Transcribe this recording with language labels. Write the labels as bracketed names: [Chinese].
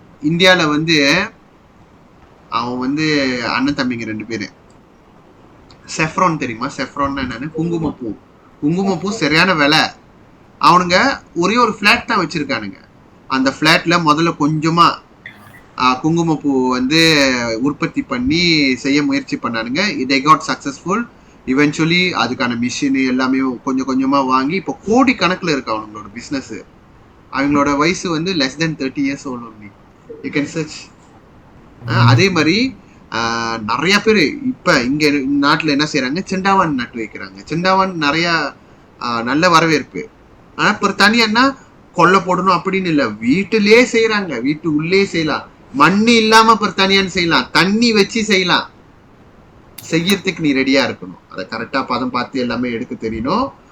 [Tamil] இந்தியால வந்து அவன் வந்து அண்ணன் தம்பிங்க 2 பேரு, செஃப்ரான் தெரியுமா? செஃப்ரான்னா என்னன்னு? குங்குமப்பூ சரியான விலை. அவனுங்க ஒரே ஒரு ஃபிளாட் தான் வச்சிருக்கானுங்க. அந்த ஃபிளாட்ல முதல்ல கொஞ்சமா குங்குமப்பூ வந்து உற்பத்தி பண்ணி செய்ய முயற்சி பண்ணானுங்க. [English] they got successful eventually. [Tamil] அதுக்கான மிஷின் எல்லாமே கொஞ்சம் கொஞ்சமா வாங்கி இப்போ கோடி கணக்குல இருக்கு அவங்களோட பிசினஸ். அவங்களோட வயசு வந்து [English] less than 30 years old only. You can search. [Tamil] அதே மாதிரி நிறைய பேர் இப்ப இங்க நாட்டுல என்ன செய்யறாங்க, செண்டாவான் நட்டு வைக்கிறாங்க. செண்டாவான் நிறைய நல்ல வரவேற்பு. ஆனா தனியான்னா கொல்லை போடணும் அப்படின்னு இல்ல, வீட்டுலயே செய்யறாங்க, வீட்டு உள்ளே செய்யலாம். மண்ணு இல்லாம தனியான்னு செய்யலாம், தண்ணி வச்சு செய்யலாம். செய்யறதுக்கு நீ ரெடியா இருக்கணும், அதை கரெக்டா பதம் பார்த்து எல்லாமே எடுக்க தெரியணும்.